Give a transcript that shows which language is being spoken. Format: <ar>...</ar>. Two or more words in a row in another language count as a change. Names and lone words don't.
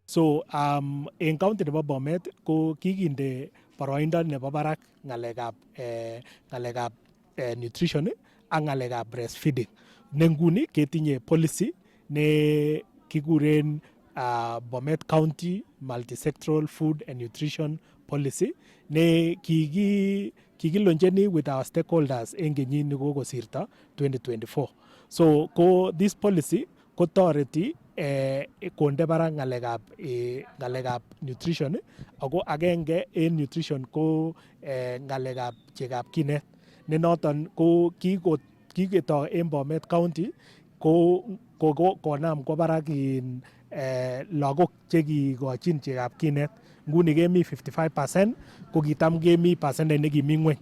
<kln>So en county nebo Bomet ko kikinde boroindo nebo barak ngalekab nutrition ak ngalekab breastfeeding. Ne nguni ketinye policy ne kikuren Bomet County Multisectoral Food and Nutrition Policy ne kikiloncheni</kln> <en>with our stakeholders</en> <kln>en kenyit nekokosirto 2024.</kln> <en>So this policy kotoreti</en> <kln>konde barak ngalekab nutrition ako agenge en nutrition ko ngalekab chekab kinet ne noton ko kiketo en Bomet County ko konam kwa barak lagok chekikochin chekab kinet nguni kemi 55% ko kitam kemi percentage nekimi ngweny.</kln>